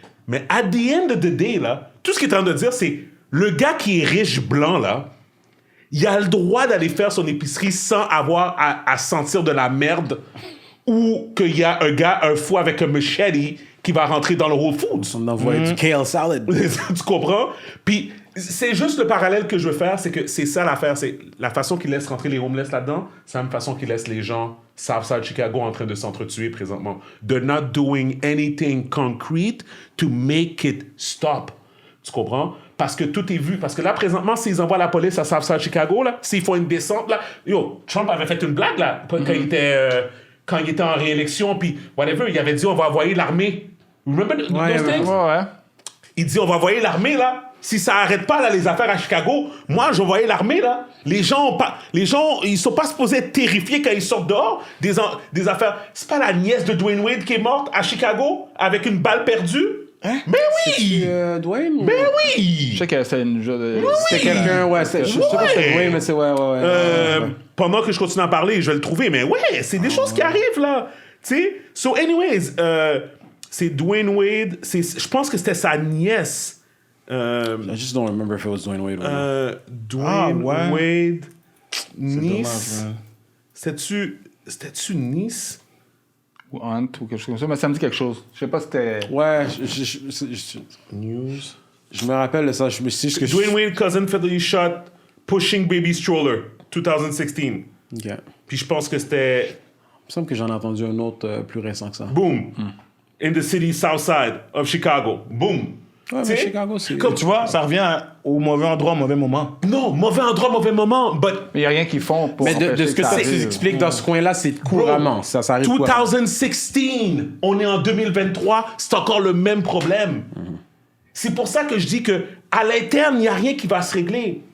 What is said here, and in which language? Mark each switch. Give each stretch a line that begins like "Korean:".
French: Mais
English: at the end of the day,
French: là, tout ce qu'il est en train de dire, c'est le gars qui est riche blanc, là, il a le droit d'aller faire son épicerie sans avoir à sentir de la merde ou qu'il y a un fou avec un machete qui va rentrer dans le Whole Foods. On envoie du kale salad. Tu comprends? Puis c'est juste le parallèle que je veux faire, c'est que c'est ça l'affaire. C'est la façon qu'ils laissent rentrer les homeless là-dedans, c'est la même façon qu'ils laissent les gens Southside Chicago en train de s'entretuer présentement.
English: They're not doing anything concrete to make it stop.
French: Tu comprends? Parce que tout est vu. Parce que là, présentement, s'ils envoient la police à Southside Chicago, là, s'ils font une descente, là... Yo, Trump avait fait une blague, là, quand il était en réélection, puis whatever, il avait dit, on va envoyer l'armée.
English: Remember those things?
French: Ouais. Il dit, on va envoyer l'armée, là. Si ça arrête pas, là, les affaires à Chicago, moi, je voyais l'armée, là. Les gens, ils sont pas supposés être terrifiés quand ils sortent dehors des affaires. C'est pas la nièce de Dwayne Wade qui est morte à Chicago avec une balle perdue? Hein? Mais oui! Dwayne? Mais oui! Je sais que c'est une... C'était quelqu'un, ouais. Je sais pas si c'était Dwayne, mais c'est ouais. Pendant que je continue à parler, je vais le trouver, mais ouais, c'est des choses qui arrivent, là. Tu sais?
English: So, anyways,
French: c'est Dwayne Wade. Je pense que c'était sa nièce.
English: I just don't remember if it was Dwayne Wade. Dwayne Wade, Nice.
French: Dommage, C'était-tu Nice? Ou Hunt ou quelque chose comme ça, mais ça me dit quelque chose. Je sais pas si c'était... Ouais,
English: News.
French: je me rappelle de ça. Je me suis dit que
English: Dwayne Wade, cousin fatally shot, pushing baby stroller, 2016.
French: OK. Puis je pense que c'était... Il me semble que j'en ai entendu un autre plus récent que ça. Boom.
English: In the city south side of Chicago.
French: Boom. Ouais, mais Chicago, c'est... Comme Tu vois, ça revient au mauvais endroit, au mauvais moment. Non, mauvais endroit, mauvais moment.
English: But
French: Mais il n'y a rien qu'ils font pour... Mais de ce que ça tu arrive. expliques dans ce coin-là, c'est couramment. Ça arrive couramment. 2016, on est en 2023, c'est encore le même problème. C'est pour ça que je dis que à l'interne, il n'y a rien qui va se régler.